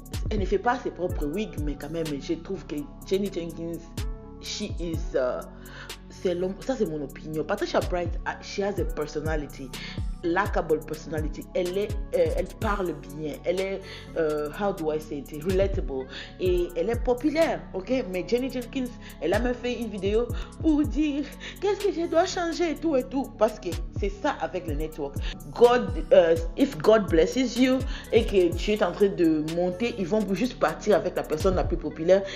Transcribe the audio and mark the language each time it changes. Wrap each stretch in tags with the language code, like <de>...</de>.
<fr>Elle ne fait pas ses propres wigs, mais quand même, je trouve que Jenny Jenkins,</fr> <en>she is,</en> <fr>ça c'est mon opinion.</fr> <en>Patricia Bright, she has a personality, likable personality.</en> <fr>Elle parle bien. Elle est,</fr> <en>how do I say it, relatable.</en> <fr>Et elle est populaire, ok? Mais Jenny Jenkins, elle a même fait une vidéo pour dire qu'est-ce que je dois changer et tout. Parce que c'est ça avec le network.</fr> <en>If God blesses you</en> <fr>et que tu es en train de monter, ils vont juste partir avec la personne la plus populaire.</fr>